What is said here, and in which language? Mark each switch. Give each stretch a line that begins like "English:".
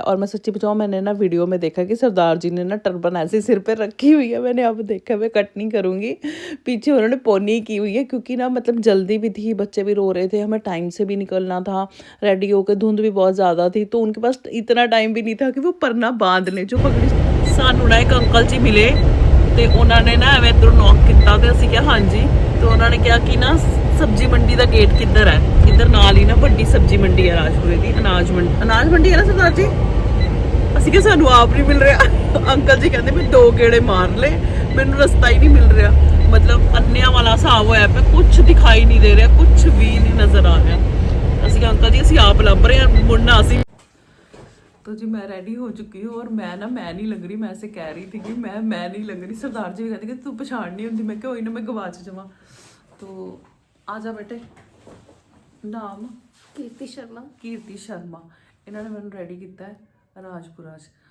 Hindi: और मैं सच्ची बताऊँ, मैंने ना वीडियो में देखा कि सरदार जी ने ना टर्बन ऐसे सिर पे रखी हुई है, मैंने अब देखा, मैं कट नहीं करूँगी, पीछे उन्होंने पोनी की हुई है, क्योंकि ना मतलब जल्दी भी थी, बच्चे भी रो रहे थे, हमें टाइम से भी निकलना था, रेडी होकर, धुंध भी बहुत ज़्यादा थी, तो उनके पास इतना टाइम भी नहीं था कि वो परना बांध ले जो पगड़ी।
Punjabi: सानू ना एक अंकल जी मिले ਤੇ ਉਹਨਾਂ ਨੇ ਨਾ ਐਵੇਂ ਇੱਧਰੋਂ ਨੌਕ ਕੀਤਾ ਤੇ ਅਸੀਂ ਕਿਹਾ ਹਾਂਜੀ। ਤੇ ਉਹਨਾਂ ਨੇ ਕਿਹਾ ਕਿ ਨਾ ਸਬਜ਼ੀ ਮੰਡੀ ਦਾ ਗੇਟ ਕਿੱਧਰ ਹੈ, ਇੱਧਰ ਨਾਲ ਹੀ ਨਾ ਵੱਡੀ ਸਬਜ਼ੀ ਮੰਡੀ ਹੈ ਰਾਜਪੁਰੇ ਦੀ, ਅਨਾਜ ਮੰਡੀ ਹੈ ਨਾ ਸਰਦਾਰ ਜੀ। ਅਸੀਂ ਕਿ ਸਾਨੂੰ ਆਪ ਨਹੀਂ ਮਿਲ ਰਿਹਾ। ਅੰਕਲ ਜੀ ਕਹਿੰਦੇ ਮੈਂ 2 ਗੇੜੇ ਮਾਰ ਲਏ, ਮੈਨੂੰ ਰਸਤਾ ਹੀ ਨਹੀਂ ਮਿਲ ਰਿਹਾ। मतलब अन्निया वाला हिसाब होया पे,
Hindi: कुछ दिखाई नहीं दे रहा, कुछ भी नहीं नजर आ रहा।
Punjabi: ਅਸੀਂ अंकल जी ਅਸੀਂ आप ਲੱਭ ਰਹੇ ਹਾਂ, ਮੁੜਨਾ ਅਸੀਂ।
Hindi: तो जी मैं रेडी हो चुकी हूँ और मैं नहीं लग रही, मैं ऐसे कह रही थी कि मैं नहीं लग रही। सरदार जी कहते कि तू पछाड़ नहीं होती, मैं क्या ना
Punjabi: मैं गवाच जावा।
Hindi: तो आ जा बेटे। नाम कीर्ति शर्मा। इन्होंने मैंने रेडी किया है राजपुरा च।